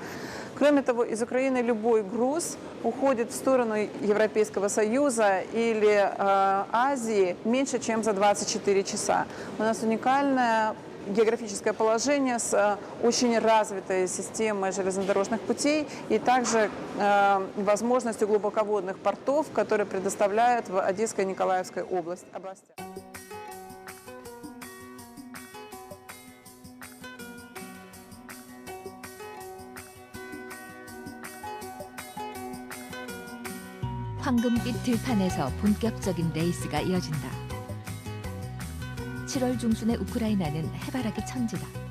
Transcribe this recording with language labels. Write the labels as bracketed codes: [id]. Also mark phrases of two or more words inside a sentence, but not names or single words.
[ru] Кроме того, из Украины любой груз уходит в сторону Европейского Союза или Азии меньше, чем за 24 часа. У нас уникальная географическое положение с очень развитой системой железнодорожных путей и также возможностью глубоководных портов, которые предоставляют в Одесской и Николаевской областях. [ko] 황금빛 들판에서 본격적인 레이스가 이어진다. 7월 중순의 우크라이나는 해바라기 천지다.